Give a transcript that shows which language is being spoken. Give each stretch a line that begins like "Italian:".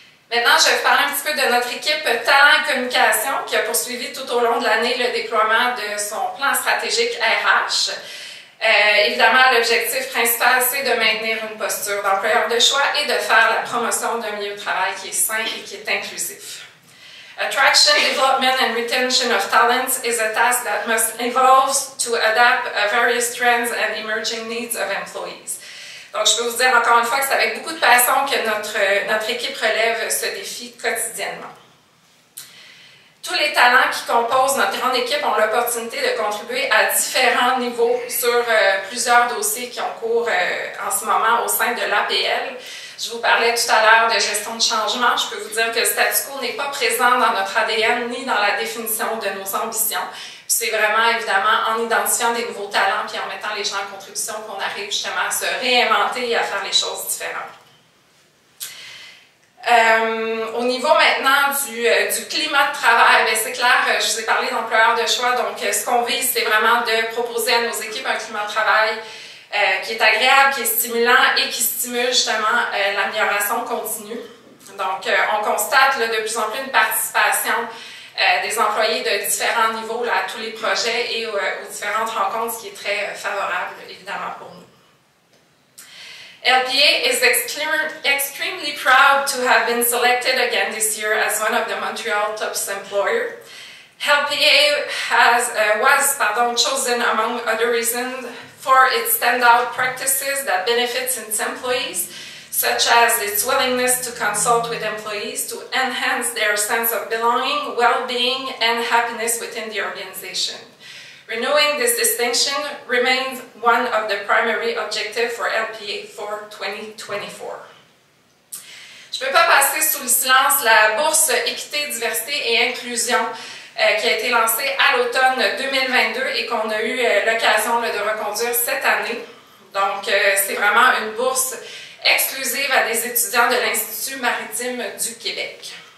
French: Maintenant, je vais vous parler un petit peu de notre équipe Talent et Communication qui a poursuivi tout au long de l'année le déploiement de son plan stratégique RH. Évidemment, l'objectif principal, c'est de maintenir une posture d'employeur de choix et de faire la promotion d'un milieu de travail qui est sain et qui est inclusif.
English: Attraction, development and retention of talents is a task that must evolve to adapt various trends and emerging needs of employees.
French: Donc, je peux vous dire encore une fois que c'est avec beaucoup de passion que notre équipe relève ce défi quotidiennement. Tous les talents qui composent notre grande équipe ont l'opportunité de contribuer à différents niveaux sur plusieurs dossiers qui ont cours en ce moment au sein de l'APL. Je vous parlais tout à l'heure de gestion de changement. Je peux vous dire que le statu quo n'est pas présent dans notre ADN ni dans la définition de nos ambitions. C'est vraiment, évidemment, en identifiant des nouveaux talents et en mettant les gens en contribution qu'on arrive justement à se réinventer et à faire les choses différentes. Au niveau maintenant du climat de travail, c'est clair, je vous ai parlé d'employeurs de choix, donc ce qu'on vise, c'est vraiment de proposer à nos équipes un climat de travail qui est agréable, qui est stimulant et qui stimule justement l'amélioration continue. Donc, on constate là, de plus en plus une participation des employés de différents niveaux là, à tous les projets et aux différentes rencontres, ce qui est très favorable, évidemment, pour nous.
English: LPA is extremely proud to have been selected again this year as one of the Montreal top employers. LPA was chosen, among other reasons, for its standout practices that benefits its employees, such as its willingness to consult with employees to enhance their sense of belonging, well-being, and happiness within the organization. Renewing this distinction remains one of the primary objectives for LPA for 2024.
French: Je ne peux pas passer sous le silence la bourse Équité, Diversité et Inclusion qui a été lancée à l'automne 2022 et qu'on a eu l'occasion de reconduire cette année. Donc, c'est vraiment une bourse exclusive à des étudiants de l'Institut maritime du Québec.